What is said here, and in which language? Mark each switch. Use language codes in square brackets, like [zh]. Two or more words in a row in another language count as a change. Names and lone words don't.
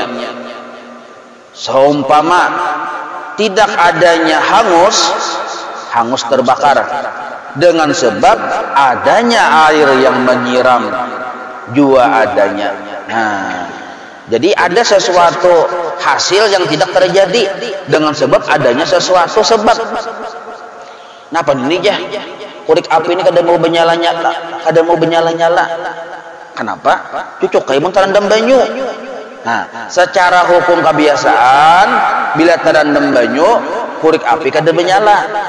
[id] Seumpama tidak adanya hangus terbakar dengan sebab adanya air yang menyiram jua adanya. Nah, jadi ada sesuatu hasil yang tidak terjadi dengan sebab adanya sesuatu sebab. [bjn] Napa ini jah? Kurik api ini kada mau benyala-nyala. [id] Kenapa? [bjn] Cucuk kayak mun terendam banyu. [id] Nah, secara hukum kebiasaan bila terendam banyu, kurik api kada menyala.